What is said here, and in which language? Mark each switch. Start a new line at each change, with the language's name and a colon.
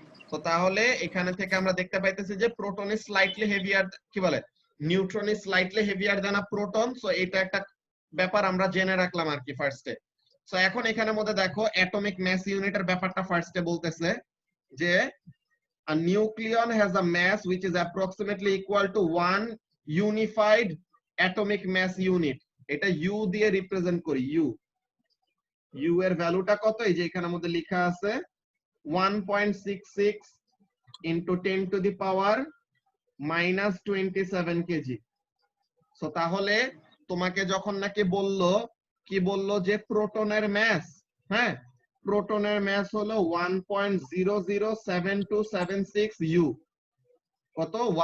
Bangla: তো তাহলে এখানে থেকে আমরা দেখতে পাইতেছি যে
English: proton is slightly heavier,
Bangla: কি বলে,
English: Neutron is slightly heavier than a proton.
Bangla: So এটা একটা ব্যাপার আমরা জেনে রাখলাম আর কি ফার্স্টে। সো এখন এখানের মধ্যে দেখো অ্যাটমিক ম্যাস ইউনিটের ব্যাপারটা ফার্স্টে বলতেছে যে
English: a nucleon has a mass which is approximately equal to 1 unified atomic mass unit.
Bangla: এটা u দিয়ে রিপ্রেজেন্ট করি, u এর ভ্যালুটা কত, এই যে এখানের মধ্যে লেখা আছে 1.66
English: into 10 to the power minus 27
Bangla: KG. So তাহলে তোমাকে যখন নাকি বললো, কি বললো যে প্রোটনের ম্যাস, হ্যাঁ প্রোটনের ম্যাস হলো 1.007276 ইউ। কত?